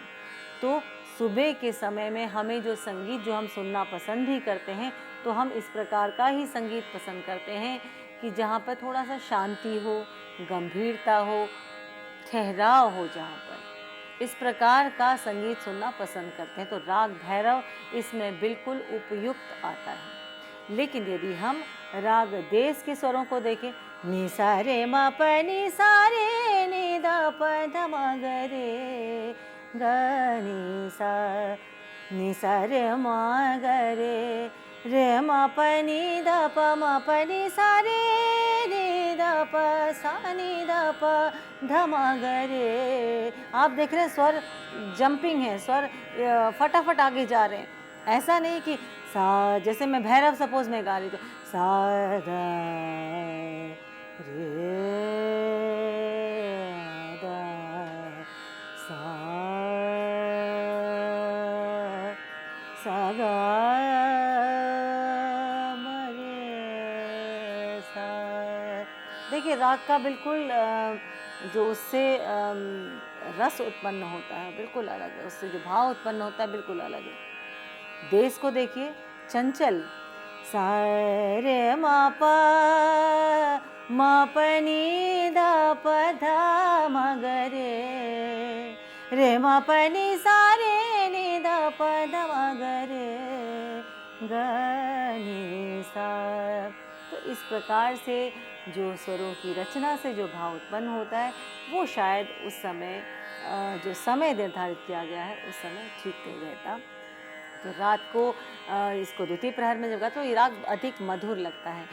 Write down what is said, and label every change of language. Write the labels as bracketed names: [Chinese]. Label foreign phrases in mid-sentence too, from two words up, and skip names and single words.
[Hindi] तो सुबह के समय में हमें जो संगीत जो हम सुनना पसंद भी करते हैं, तो हम इस प्रकार का ही संगीत पसंद करते हैं कि जहाँ पर थोड़ा सा शांति हो, गंभीरता हो, ठहराव हो। जहाँ पर इस प्रकार का संगीत सुनना पसंद करते हैं तो राग भैरव इसमें बिल्कुल उपयुक्त आता है। लेकिन यदि हम राग देश के स्वरों को देखें, नि सा रे म प नि सा रे नि द प ध म ग रे ग नि सा रे म ग रे म प नि द प म प नि सा रे नि द प सा नि द प ध म ग रे। आप देख रहे हैं स्वर जंपिंग है, स्वर फटाफट आगे जा रहे हैं। ऐसा नहीं कि सा, जैसे मैं भैरव सपोज में गा रही तो सा दा रे दा सा सा गा म रे सा। देखिए राग का बिल्कुल जो उससे रस उत्पन्न होता है बिल्कुल अलग है, उससे जो भाव उत्पन्न होता है बिल्कुल अलग है। देश को देखिए चंचल, सा रे म प नि द प ध म ग रे म प नि सा रे नि द प ध म ग रे ग नि सा। तो इस प्रकार से जो स्वरों की रचना से जो भाव उत्पन्न होता है वो शायद उस समय जो समय निर्धारित किया गया है उस समय ठीक नहीं रहता। तो रात को इसको द्वितीय प्रहर में जब गाते तो ये राग अधिक मधुर लगता है।